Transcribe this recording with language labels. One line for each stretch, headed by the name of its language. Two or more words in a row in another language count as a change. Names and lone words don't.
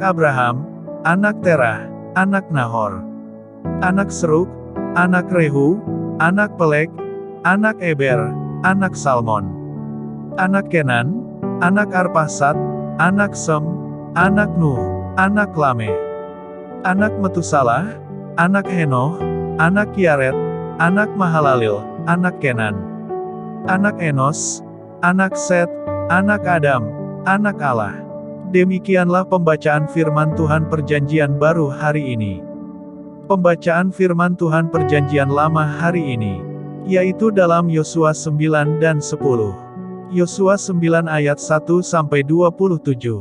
Indonesian: Abraham, anak Terah, anak Nahor, anak Serug, anak Rehu, anak Pelek, anak Eber, anak Salmon, anak Kenan, anak Arpasad, anak Sem, anak Nuh, anak Lameh, anak Metusalah, anak Henoh, anak Yared, anak Mahalalil, anak Kenan, anak Enos, anak Set, anak Adam, anak Allah. Demikianlah pembacaan firman Tuhan Perjanjian Baru hari ini. Pembacaan firman Tuhan Perjanjian Lama hari ini, yaitu dalam Yosua 9 dan 10. Yosua 9 ayat 1-27.